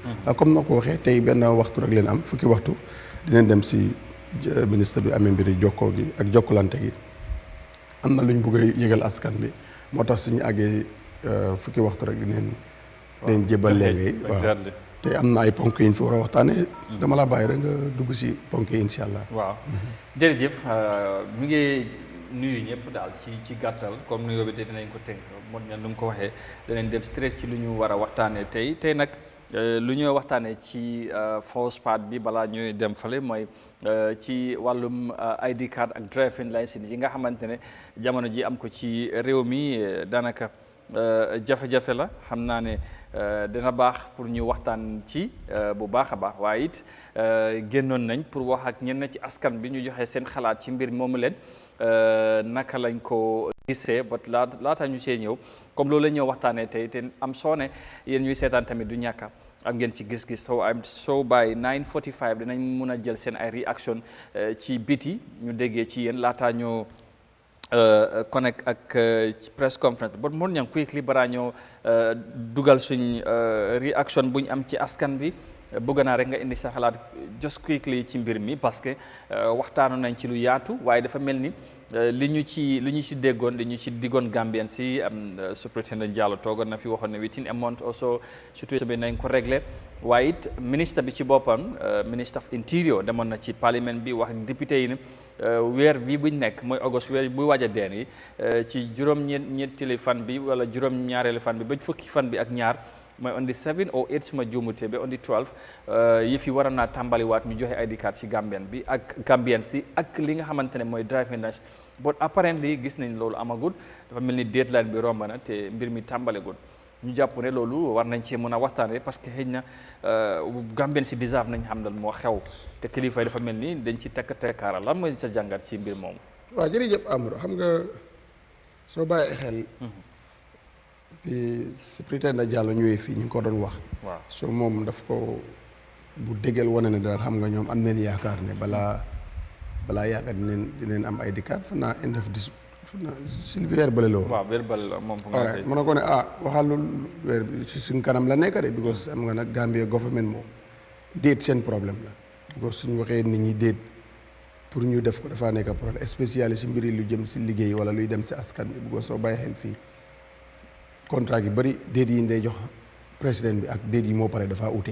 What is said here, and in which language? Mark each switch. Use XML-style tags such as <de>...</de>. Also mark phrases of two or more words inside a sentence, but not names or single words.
<wo>comme na ko waxee tey benn waxtu rek leen am fukki waxtu dinañ dem si ministre bi amee mbiri jokkoo gi ak jokkalante gi am na luñ bëgg a yëgal askan bi moo tax suñu àggee fukki waxtu rek dinañ jébal léegi waaw te am na ay ponk yi ñu fi war a waxtaanee. dama la bàyyi rek nga dugg si ponk yi</wo> <ar>إن شاء الله.</ar> <wo>waaw jërëjëf mi ngi nuyu ñëpp daal ci gàttal comme nuyoo bi te dinañ ko tënk moo ñan nu mu ko waxee danañ dem straight ci lu ñu war a waxtaanee tey nag lu ñuy waxtaanee ci</wo> <en>first part</en> <wo>bi balaa ñuy dem fale mooy ci wàllum</wo> <en>ID card</en> <wo>ak</wo> <en>driving license</en> <wo>yi nga xamante ne jamono ji am ko ci réew mi daanaka jafe-jafe la xam naa ne dina baax pour ñu waxtaan ci bu baax a baax waaye it génnoon nañ pour wax ak ñenn ci askan bi ñu joxe seen xalaat ci mbir moomu leen naka lañ ko gisee ba laata ñu see ñëw comme loolu la ñëw waxtaanee tey te am soone yéen ñuy seetaan tamit du ñàkka am ngeen ci gis-gis</wo> <en>so by</en> <wo>9:45 dinañ mun a jël seen ay réaction ci biti ñu déggee ci yéen laataa ñoo connect ak</wo> <en>press conference but Modou Niang quickly</en> <wo>bara ñoo dugal suñ réaction buñ am ci askan bi bëgg naa rek nga indi sa xalaat</wo> <en>just quickly</en> <wo>ci mbir mi parce que waxtaanoon nañ ci lu yaatu waaye dafa mel ni li ñu ci déggoon li ñu ci diggoon Gambien si Superintendent Jallow toogoon na fi waxoon ne</wo> <en>within a month or</en> <wo>so situation bi nañ ko réglé waaye it ministre bi ci boppam ministre</wo> <en>of interior</en> <wo>demoon na ci parlement bi wax ak député yi ne weer bi buñ nekk mooy august weer buy waaj a deen yi ci juróom-ñetteeli fan bi wala juróom-ñaareeli fan bi ba fukki fan bi ak ñaar mooy</wo> <en>on the 7 or 8</en> <wo>suma juumutee ba</wo> <en>on the 12</en> <wo>yëf yi waroon naa tàmbaliwaat ñu joxe</wo> <en>ID card</en> <wo>ci Gambien bi ak Gambien si ak li nga xamante ne mooy</wo> <en>driving license but apparently</en> <wo>gis nañ loolu amagul dafa mel ni deadline bi romb na te mbir mi tàmbalegul ñu jàpp ne loolu war nañ cee mën a waxtaanee parce que xëy na Gambien si deserve nañ xam dal moo xew te kilifa yi dafa mel ni dañ ci tekkaaral lan mooy sa jàngat ci mbir moomu. waaw jërëjëf Amadou xam nga soo bàyyi xel. bi Superintendent Jallow ñëwee fii ñu ngi ko doon wax. waaw so moom daf ko bu déggal wane ne daal xam nga ñoom am nañ yaakaar ne balaa yaakaar dinañ am ID card fa naa</wo> <en>end of this</en> <wo>si weer bële la woon. waaw weer bële la moom. fu nga mën na ko ne waxal weer bi si suñ kanam la nekk de because am nga nag Gambia government moom déet seen problème la because suñu waxee nit ñi déet pour ñu def ko dafaa nekk</wo> <fr>problème spécialiste</fr> <wo>si mbiri lu jëm si liggéey wala luy dem si askan bi because soo bàyyi xel fii contrat gi bëri déet yi ñu day jox président bi ak déet yi moo pare dafa ute.</wo>